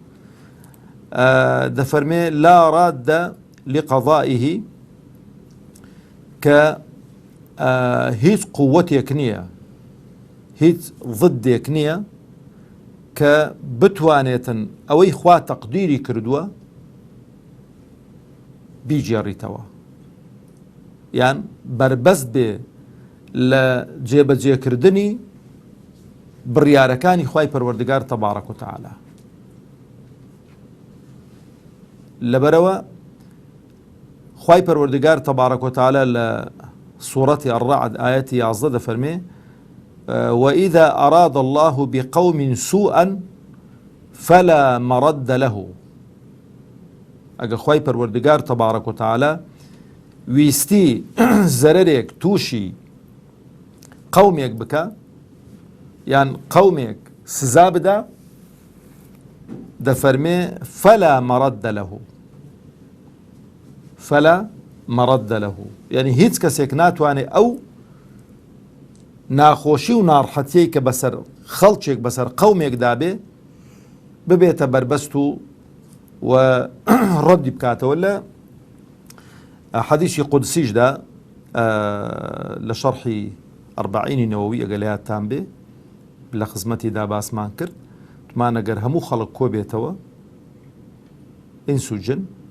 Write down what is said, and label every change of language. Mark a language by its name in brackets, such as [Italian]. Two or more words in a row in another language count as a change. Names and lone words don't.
[Central Kurdish] دەفەرمێ [Arabic] لا راد لقضائه، [Central Kurdish] کە هیچ قووەتێک نییە، هیچ ضدێک نییە کە بتوانێتن ئەوەی خوا تەقدیری کردووە بیجێڕیتەوە، یان بربەست بێ لە جێبەجێکردنی بڕیارەکانی خوای پەروەردگار [Arabic] تەبارەک و تەعالا. [Central Kurdish] لەبەرەوە خوای پەروەردگار [Arabic] تەبارەک و تەعالا [Central Kurdish] لە سوورەتی الرعد ئایەتی 11 دەفەرمێ [Arabic] وإذا أراد الله بقوم سوءا فلا مرد له. [Central Kurdish] ئەگە خوای پەروەردگار [Arabic] تەبارەک و تەعالا [Central Kurdish] ویستی زەرەرێک تووشی قەومێک بکە، یان قەومێک سزا بدا، دەفەرمێ [Arabic] فلا مرد له، فلا مرد له، [Central Kurdish] یعنی هیچ کەسێک ناتوانێت ئەو ناخۆشی و ناڕحەتیەی کە بەسەر خەڵکێک بەسەر قەومێکدا بێ ببێتە بربەست و ڕەدی بکاتەوە. لە حەدیثی قودسیشدا لە شەرحی ئەربعینی نەوەوی ئەگە لە یادتان بێ لە خزمەتیدا باسمان کرد، وتمان ئەگەر هەموو خەڵک کۆ بێتەوە، ئینس و جن،